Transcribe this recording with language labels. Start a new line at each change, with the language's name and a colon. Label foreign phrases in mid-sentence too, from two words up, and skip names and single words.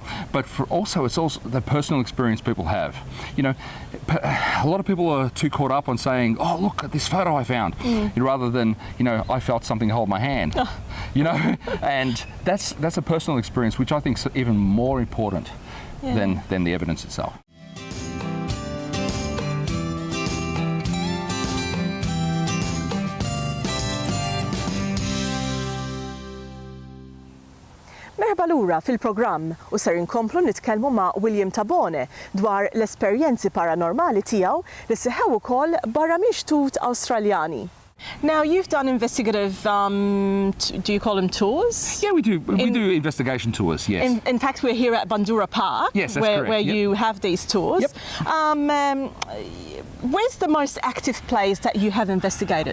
English: But it's also the personal experience people have. You know, a lot of people are too caught up on saying, oh, look at this photo I found, rather than, you know, I felt something hold my hand. You know, and that's a personal experience, which I think is even more important than the evidence itself.
Maltese: Merħba lura fil-programm u ser inkomplu nitkellmu ma' William Tabone dwar l-esperjenzi paranormali tiegħu li seħħew ukoll barra mixtut Awstraljani.
English: Now, you've done investigative, do you call them tours? Yeah, we do. We do investigation tours, yes. In fact, we're here at Bandura Park, yes, that's where correct. you have these tours. Yep. Where's the most active place that you have investigated?